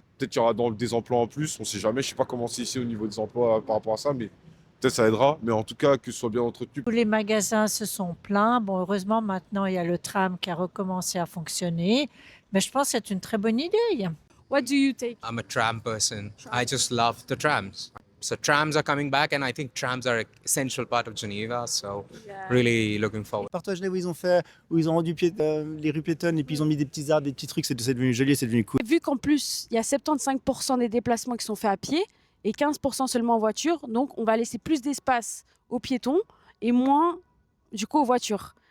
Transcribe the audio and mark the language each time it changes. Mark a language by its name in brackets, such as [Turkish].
[French] Peut-être qu'il y aura des emplois en plus, on sait jamais. Je sais pas comment c'est ici au niveau des emplois par rapport à ça, mais peut-être ça aidera. Mais en tout cas, que ce soit bien entretenu. Tous les magasins se sont plaints. Bon, heureusement, maintenant, il y a le tram qui a recommencé à fonctionner. Mais je pense que c'est une très bonne idée. [English] What do you take? I'm a tram person. I just love the trams. So trams are coming back and I think trams are an essential part of Geneva. So really looking forward. [French] Partout à Genève où ils ont rendu les rues piétonnes et puis ils ont mis des petits arbres, des petits trucs, c'est devenu joli, c'est devenu cool. Vu qu'en plus, il y a 75% des déplacements qui sont faits à pied et 15% seulement en voiture, donc on va laisser plus d'espace aux piétons et moins, du coup, aux voitures.